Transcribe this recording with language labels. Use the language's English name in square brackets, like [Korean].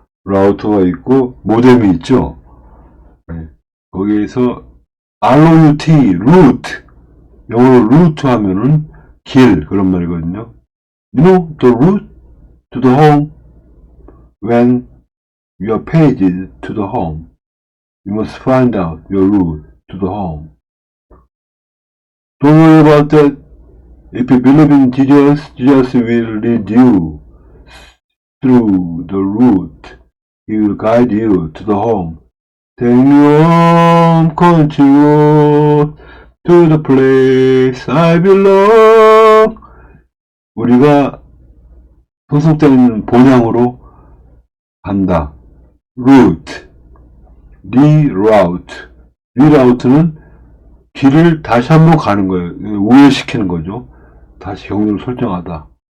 [Korean] 라우터가 있고 모뎀이 있죠. 네. 거기에서 ROUT, route, 영어로 route 하면은 길 그런 말이거든요. [English] You know the route to the home. When your page is to the home, you must find out your route to the home. Don't worry about that. If you believe in Jesus, Jesus will lead you through the route. He will guide you to the home. Take me home, country road, to the place I belong. [Korean] 우리가 소속되어 있는 본향으로 간다. [English] route, reroute. [Korean] reroute는 길을 다시 한번 가는 거예요. 우회시키는 거죠. 다시 경로를 설정하다.